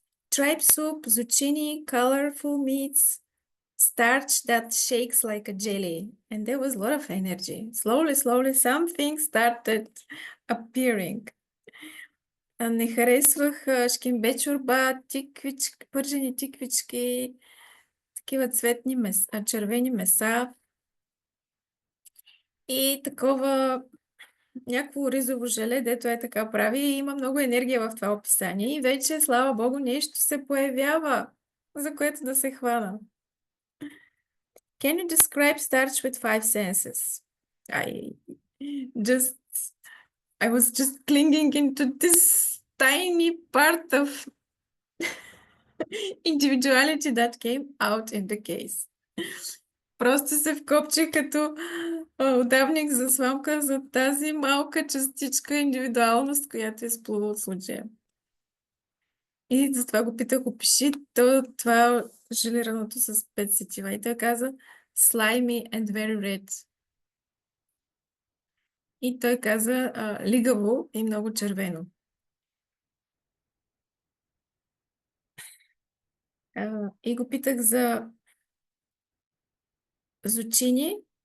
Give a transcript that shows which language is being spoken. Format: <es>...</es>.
<en>tripe soup, zucchini, colorful meats, starch that shakes like a jelly. And there was a lot of energy. Slowly, slowly, something started appearing.</en> <bg>Не харесвах шкембе чорба, пържени тиквички, такива червени меса и такова някакво ризово желе, дето е така прави и има много енергия в това описание и вече, слава богу, нещо се появява, за което да се хвана.</bg> <en>Can you describe starch with five senses? I just, I was just clinging into this tiny part of individuality that came out in the case.</en> <bg>Просто се вкопчих като удавник за сламка за тази малка частичка индивидуалност, която изплува от случая. И затова го питах, опиши това желираното с 5 сетива. И той каза</bg> <en>slimy and very red.</en> <bg>И той каза лигаво и много червено. И го питах за зучини.</bg>